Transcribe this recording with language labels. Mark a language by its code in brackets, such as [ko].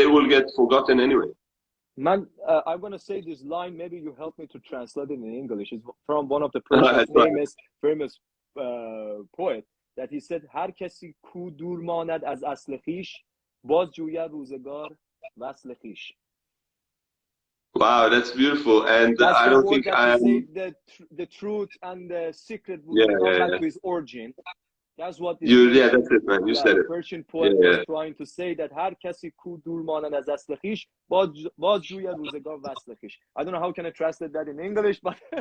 [en] They will get forgotten anyway. Man, I'm going to say this line, maybe you help me to translate it in English. It's from one of the Persian famous poet, that he said, [fa] هر کسی کو دور ماند از اصل خویش باز جوید روزگار وصل خویش. [en] Wow, that's beautiful. And I don't think I say the truth and the secret will come back to his origin. That's what that's it, man. You said it. Persian poet was trying to say, that [fa] هر کسی کو دور ماند از اصل خویش باز جوید روزگار وصل خویش. [en] I don't know how can I translate that in English, but